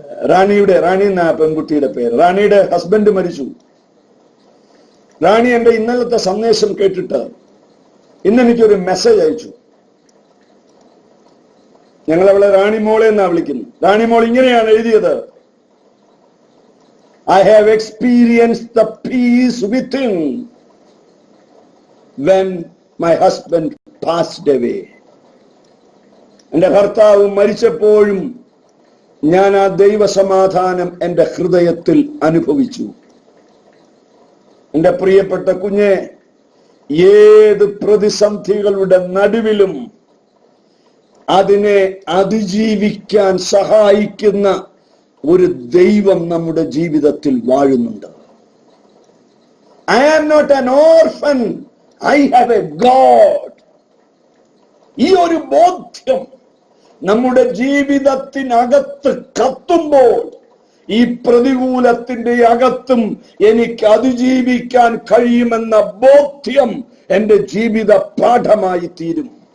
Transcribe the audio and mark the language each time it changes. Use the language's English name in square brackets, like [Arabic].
[Malayalam] റാണി എന്ന പെൺകുട്ടിയുടെ പേര്. റാണിയുടെ ഹസ്ബൻഡ് മരിച്ചു. റാണി എന്റെ ഇന്നലത്തെ സന്ദേശം കേട്ടിട്ട് ഇന്നെനിക്കൊരു മെസ്സേജ് അയച്ചു. ഞങ്ങൾ അവളെ റാണിമോളെ എന്നാ വിളിക്കുന്നു. റാണിമോൾ ഇങ്ങനെയാണ് എഴുതിയത്: [English] I have experienced the peace within when my husband passed away. [Malayalam] എന്റെ ഭർത്താവ് മരിച്ചപ്പോഴും ഞാൻ ആ ദൈവസമാധാനം എന്റെ ഹൃദയത്തിൽ അനുഭവിച്ചു. എന്റെ പ്രിയപ്പെട്ട കുഞ്ഞെ, ഏത് പ്രതിസന്ധികളുടെ നടുവിലും അതിനെ അതിജീവിക്കാൻ സഹായിക്കുന്ന ഒരു ദൈവം നമ്മുടെ ജീവിതത്തിൽ വാഴുന്നുണ്ട്. [English] I am not an orphan, I have a God. [Malayalam] ഈ ഒരു ബോധ്യം നമ്മുടെ ജീവിതത്തിനകത്ത് കത്തുമ്പോൾ ഈ പ്രതികൂലത്തിന്റെ അകത്തും എനിക്ക് അതിജീവിക്കാൻ കഴിയുമെന്ന ബോധ്യം എന്റെ ജീവിത പാഠമായി തീരും.